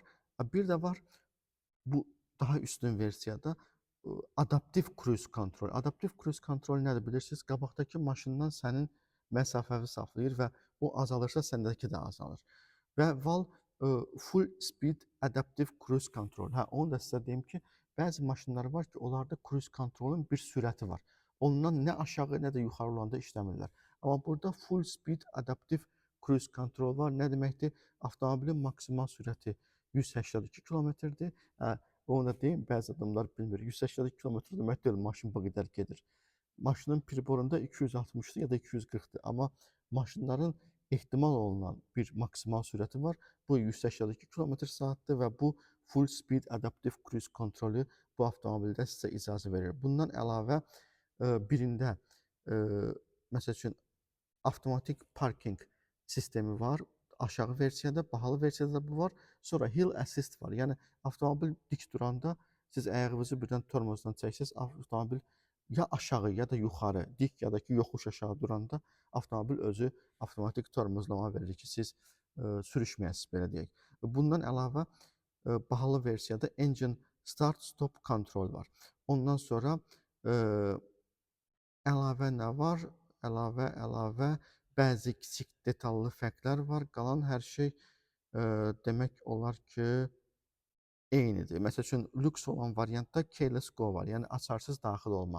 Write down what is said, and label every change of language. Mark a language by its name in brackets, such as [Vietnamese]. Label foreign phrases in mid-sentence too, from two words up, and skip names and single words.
[Azerbaijani] Bir də var bu daha üstün versiyada adaptiv cruise kontrol. Adaptiv cruise kontrol nədir bilirsiniz? Qabaqdakı maşından sənin məsafəvi saxlayır və o azalırsa səndəki də azalır. Və val [English] full speed adaptive cruise control. [Azerbaijani] Hə, onu da sizə deyim ki, bəzi maşınlar var ki, onlarda cruise kontrolun bir sürəti var. Ondan nə aşağı, nə də yuxarı olanda işləmirlər. Amma burada [English] full speed adaptive cruise control [Azerbaijani] var. Nə deməkdir? Avtomobilin maksimal sürəti 182 km-dir. Onu da deyim, bəzi adamlar bilmir. 182 km demək deyil, maşın bu qədər gedir. Maşının priborunda 260-dır ya da 240-dır. Amma maşınların ehtimal olunan bir maksimal sürəti var. Bu 182 km/saatdır və bu [English] full speed adaptive cruise [Azerbaijani] kontrolü bu avtomobildə sizə icazə verir. Bundan əlavə birində məsəl üçün avtomatik parking sistemi var. Aşağı versiyada, bahalı versiyada bu var. Sonra [English] hill assist [Azerbaijani] var. Yəni avtomobil dik duranda siz ayağınızı birdən tormozdan çəksəz, avtomobil ya aşağı ya da yuxarı, dik ya da ki yoxuş aşağı duranda avtomobil özü avtomatik tormozlama verir ki, siz sürüşməyəsiniz, belə deyək. Bundan əlavə bahalı versiyada [English] engine start stop control [Azerbaijani] var. Ondan sonra əlavə nə var? Əlavə bəzi kiçik detallı fərqlər var. Qalan hər şey demək olar ki, eynidir. Məsəl üçün, lüks olan variantda [English] keyless go [Azerbaijani] var, yəni açarsız daxil olma.